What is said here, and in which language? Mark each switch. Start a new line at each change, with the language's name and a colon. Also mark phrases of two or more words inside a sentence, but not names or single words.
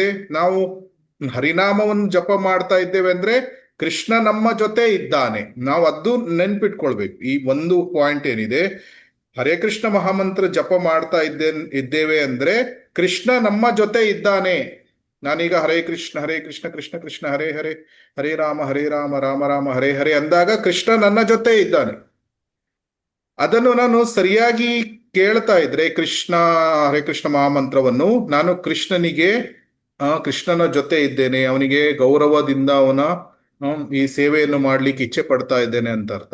Kannada: ನಾವು ಹರಿನಾಮವನ್ನು ಜಪ ಮಾಡ್ತಾ ಇದ್ದೇವೆ ಅಂದ್ರೆ ಕೃಷ್ಣ ನಮ್ಮ ಜೊತೆ ಇದ್ದಾನೆ. ನಾವು ಅದು ನೆನ್ಪಿಟ್ಕೊಳ್ಬೇಕು. ಈ ಒಂದು ಪಾಯಿಂಟ್ ಏನಿದೆ, ಹರೇ ಕೃಷ್ಣ ಮಹಾಮಂತ್ರ ಜಪ ಮಾಡ್ತಾ ಇದ್ದೇವೆ ಅಂದ್ರೆ ಕೃಷ್ಣ ನಮ್ಮ ಜೊತೆ ಇದ್ದಾನೆ. ನಾನೀಗ ಹರೇ ಕೃಷ್ಣ ಕೃಷ್ಣ ಕೃಷ್ಣ ಹರೇ ಹರೇ, ಹರೇ ರಾಮ ರಾಮ ರಾಮ ಹರೇ ಹರೇ ಅಂದಾಗ ಕೃಷ್ಣ ನನ್ನ ಜೊತೆ ಇದ್ದಾನೆ. ಅದನ್ನು ನಾನು ಸರಿಯಾಗಿ ಕೇಳ್ತಾ ಇದ್ರೆ ಹರೇ ಕೃಷ್ಣ ಮಹಾಮಂತ್ರವನ್ನು, ನಾನು ಕೃಷ್ಣನ ಜೊತೆ ಇದ್ದೇನೆ, ಅವನಿಗೆ ಗೌರವದಿಂದ ಅವನ ಈ ಸೇವೆಯನ್ನು ಮಾಡ್ಲಿಕ್ಕೆ ಇಚ್ಛೆ ಪಡ್ತಾ ಇದ್ದೇನೆ ಅಂತ ಅರ್ಥ.